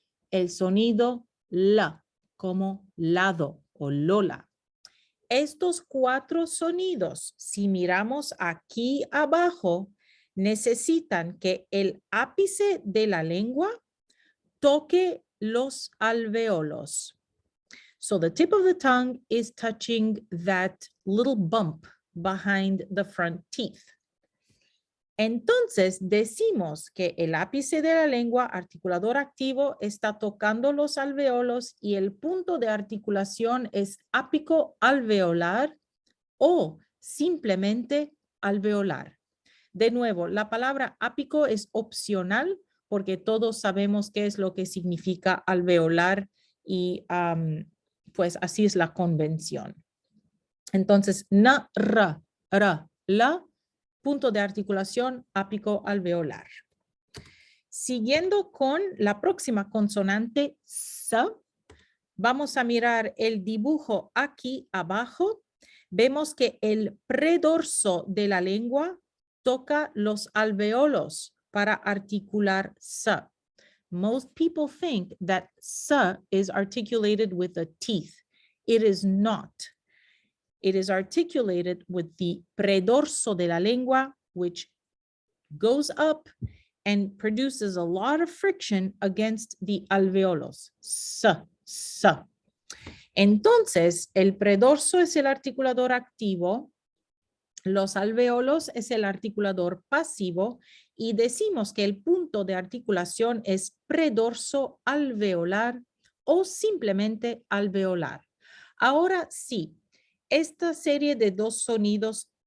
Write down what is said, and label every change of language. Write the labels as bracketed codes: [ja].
[es] El sonido l, como lado o lola. Estos 4 sonidos, si miramos aquí abajo, necesitan que el ápice de la lengua toque los alveolos. [en] So the tip of the tongue is touching that little bump behind the front teeth. [es] Entonces decimos que el ápice de la lengua, articulador activo, está tocando los alveolos y el punto de articulación es ápico alveolar o simplemente alveolar. De nuevo, la palabra ápico es opcional porque todos sabemos qué es lo que significa alveolar y pues así es la convención. Entonces, na, ra, la, punto de articulación ápico alveolar. Siguiendo con la próxima consonante, s, vamos a mirar el dibujo aquí abajo. Vemos que el predorso de la lengua toca los alveolos para articular s. [en] Most people think that s is articulated with the teeth. It is not. It is articulated with the [es] predorso de la lengua, [en] which goes up and produces a lot of friction against the alveolos. S. [es] Entonces, el predorso es el articulador activo, los alveolos es el articulador pasivo y decimos que el punto de articulación es predorso alveolar o simplemente alveolar. Ahora sí, esta serie de 2 sonidos